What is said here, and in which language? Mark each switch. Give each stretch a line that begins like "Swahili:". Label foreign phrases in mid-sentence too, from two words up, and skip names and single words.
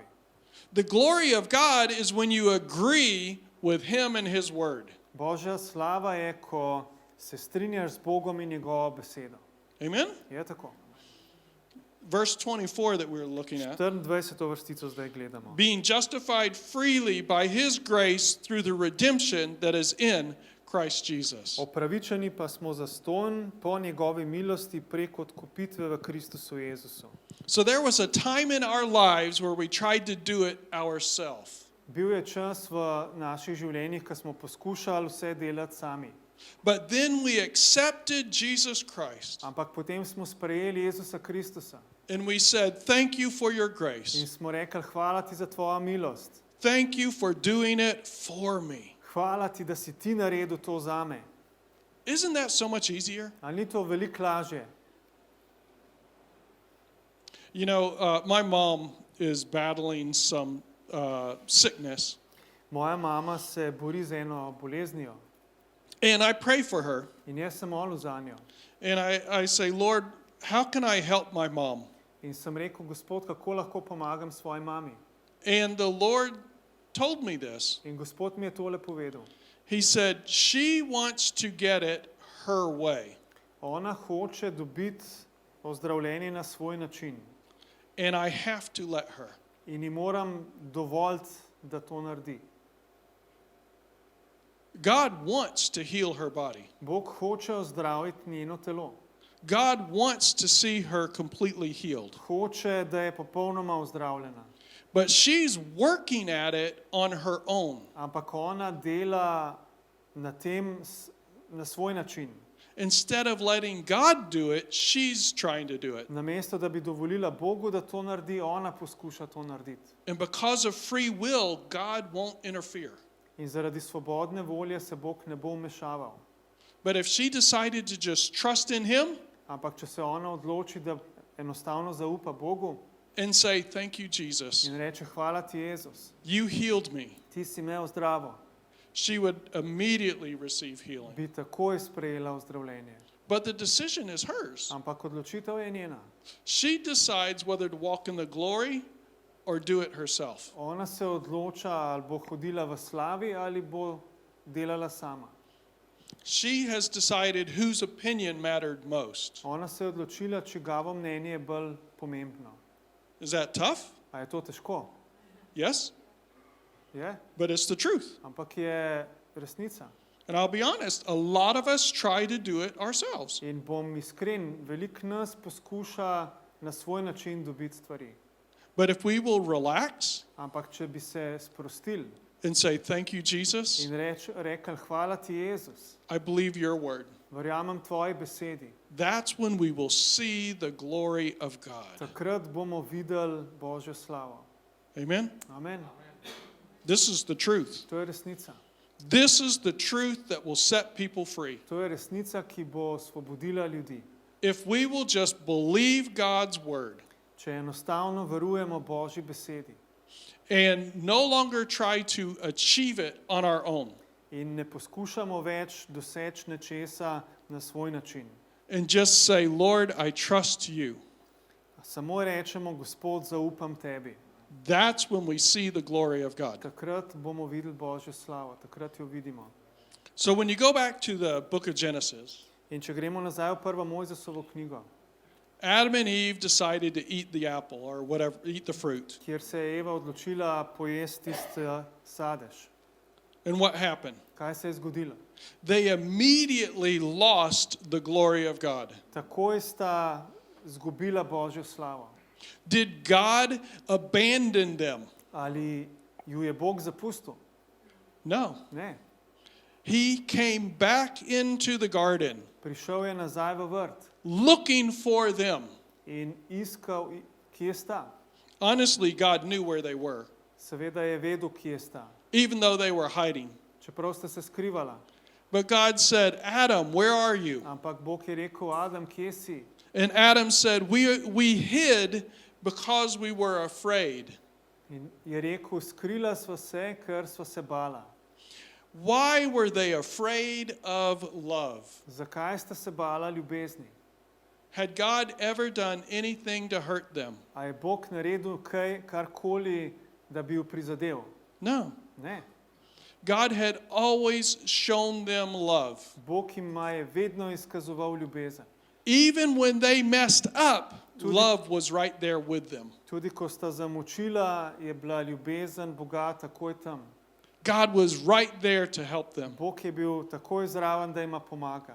English: The glory of God is when you agree with Him and His Word.
Slovenian: Božja slava je, ko se strinjaš z Bogom in njegovo besedo.
English: Amen?
Slovenian: Je tako.
English: Verse 24 that we're looking at.
Slovenian: 24. vrstico zdaj gledamo.
English: Being justified freely by His grace through the redemption that is in Christ Jesus.
Slovenian: Opravičeni pa smo zastonj po njegovi milosti prek odkupitve v Kristusu Jezusu.
English: So there was a time in our lives where we tried to do it ourselves.
Slovenian: Bil je čas v naših življenjih, ko smo poskušali vse delati sami.
English: But then we accepted Jesus Christ
Slovenian: Ampak potem smo sprejeli Jezusa Kristusa
English: and we said, thank you for your
Slovenian: in
English: grace.
Slovenian: smo rekli, hvala ti za tvojo milost.
English: Thank you for doing it for me.
Slovenian: Hvala ti, da si ti naredil to zame.
English: Isn't that so much easier?
Slovenian: Ali ni to veliko lažje?
English: You know, my mom is battling some sickness,
Slovenian: Moja mama se bori z eno boleznijo
English: and I pray for her.
Slovenian: in jaz sem molil za njo.
English: And I say, Lord, how can I help my mom?
Slovenian: In sem rekel, Gospod, kako lahko pomagam svoji mami?
English: And the Lord told me this.
Slovenian: In Gospod mi je tole povedal.
English: He said, she wants to get it her way.
Slovenian: Ona hoče dobiti ozdravljenje na svoj način.
English: And I have to let her.
Slovenian: In ji moram dovoliti, da to naredi.
English: God wants to heal her body.
Slovenian: Bog hoče ozdraviti njeno telo.
English: God wants to see her completely healed.
Slovenian: Hoče, da je popolnoma ozdravljena.
English: But she's working at it on her own.
Slovenian: Ampak ona dela na tem na svoj način.
English: Instead of letting God do it, she's trying to do it.
Slovenian: Namesto, da bi dovolila Bogu, da to naredi, ona poskuša to narediti.
English: And because of free will, God won't interfere.
Slovenian: In zaradi svobodne volje se Bog ne bo vmešaval.
English: But if she decided to just trust in Him
Slovenian: Ampak če se ona odloči, da enostavno zaupa Bogu
English: and say, thank you, Jesus,
Slovenian: in reče, hvala ti, Jezus,
English: you healed me,
Slovenian: ti si me ozdravil,
English: she would immediately receive healing.
Slovenian: bi takoj sprejela ozdravljenje.
English: But the decision is hers.
Slovenian: Ampak odločitev je njena.
English: She decides whether to walk in the glory or do it herself.
Slovenian: Ona se odloča, ali bo hodila v slavi ali bo delala sama.
English: She has decided whose opinion mattered most.
Slovenian: Ona se je odločila, čigavo mnenje je bolj pomembno.
English: Is that tough?
Slovenian: A je to težko?
English: Yes,
Slovenian: Je,
English: but it's the truth.
Slovenian: ampak je resnica.
English: And I'll be honest, a lot of us try to do it ourselves.
Slovenian: In bom iskren, veliko nas poskuša na svoj način dobiti stvari.
English: But if we will relax
Slovenian: Ampak če bi se sprostili
English: and say, thank you, Jesus,
Slovenian: in rekli, hvala ti, Jezus,
English: I believe your word,
Slovenian: verjamem tvoji besedi,
English: that's when we will see the glory of God.
Slovenian: takrat bomo videli Božjo slavo.
English: Amen?
Slovenian: Amen.
English: This is the truth.
Slovenian: To je resnica.
English: This is the truth that will set people free.
Slovenian: To je resnica, ki bo osvobodila ljudi.
English: If we will just believe God's word
Slovenian: Če enostavno verujemo Božji besedi
English: and no longer try to achieve it on our own
Slovenian: in ne poskušamo več doseči nečesa na svoj način.
English: and just say, Lord, I trust you,
Slovenian: Samo rečemo, Gospod, zaupam tebi.
English: that's when we see the glory of God.
Slovenian: Takrat bomo videli Božjo slavo, takrat jo vidimo.
English: So when you go back to the book of Genesis,
Slovenian: In če gremo nazaj v prvo Mojzesovo knjigo,
English: Adam and Eve decided to eat the apple or whatever, eat the fruit.
Slovenian: kjer se je Eva odločila pojesti tisti sadež.
English: And what happened?
Slovenian: Kaj se je zgodilo?
English: They immediately lost the glory of God.
Slovenian: Takoj sta zgubila Božjo slavo.
English: Did God abandon them?
Slovenian: Ali ju je Bog zapustil?
English: No.
Slovenian: Ne.
English: He came back into the garden
Slovenian: Prišel je nazaj v vrt
English: looking for them.
Slovenian: in iskal, kje sta.
English: Honestly, God knew where they were,
Slovenian: Seveda je vedel, kje sta.
English: even though they were hiding.
Slovenian: Čeprav sta se skrivala.
English: But God said, Adam, where are you?
Slovenian: Ampak Bog je rekel, Adam, kje si?
English: And Adam said, we hid because we were afraid.
Slovenian: In je rekel, skrila sva se, ker sva se bala.
English: Why were they afraid of love?
Slovenian: Zakaj sta se bala ljubezni?
English: Had God ever done anything to hurt them?
Slovenian: A je Bog naredil kaj, karkoli, da bi jo prizadel?
English: No.
Slovenian: Ne.
English: God had always shown them love.
Slovenian: Bog jima je vedno izkazoval ljubezen.
English: Even when they messed up, love was right there with them.
Slovenian: Tudi ko sta zamočila, je bila ljubezen Boga takoj tam.
English: God was right there to help them.
Slovenian: Bog je bil takoj zraven, da jima pomaga.